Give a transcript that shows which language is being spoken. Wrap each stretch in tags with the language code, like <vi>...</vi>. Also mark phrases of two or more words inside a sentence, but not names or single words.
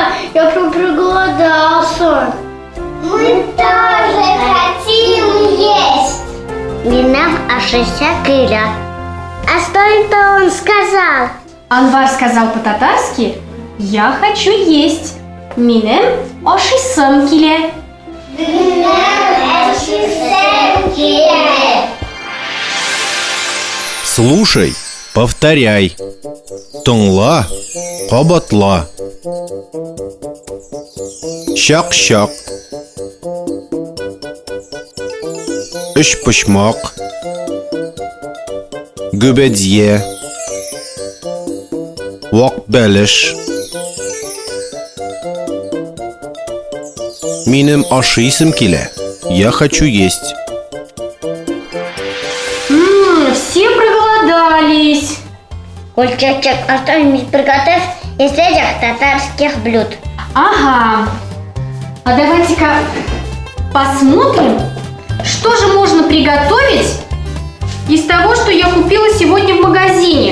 <ru>Я прям проголодался. Мы тоже хотим есть.</ru> <tt>Минам ашися кыля.</tt> <ru>А что это он сказал? Анвар сказал по-татарски: я хочу есть.</ru> <tt>Минем ашисым киле.</tt> <ru>Слушай, повторяй.</ru> <tt>Тыңла, кабатла. Шак-шак. Өчпочмак. Гөбәдия. Вак-бәлеш. Минем ашыйсым килә.</tt> <ru>Я хочу есть. Все проголодались. Кольчачек, а что-нибудь приготовь из этих татарских блюд. Ага. А давайте-ка посмотрим, что же можно приготовить из того, что я купила сегодня в магазине.</ru>